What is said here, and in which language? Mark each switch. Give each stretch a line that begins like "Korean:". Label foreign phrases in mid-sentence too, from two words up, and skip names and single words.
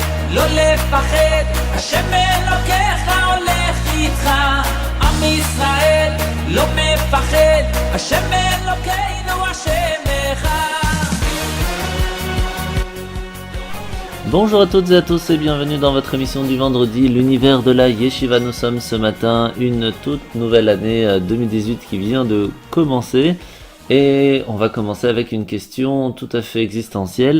Hebrew: לא לפחד, השם אלוקיך הולך איתך. עם ישראל לא מפחד, השם אלוקינו השם אחד.
French: Bonjour à toutes et à tous et bienvenue dans votre émission du vendredi, l'univers de la Yeshiva. Nous sommes ce matin, une toute nouvelle année 2018 qui vient de commencer et on va commencer avec une question tout à fait existentielle.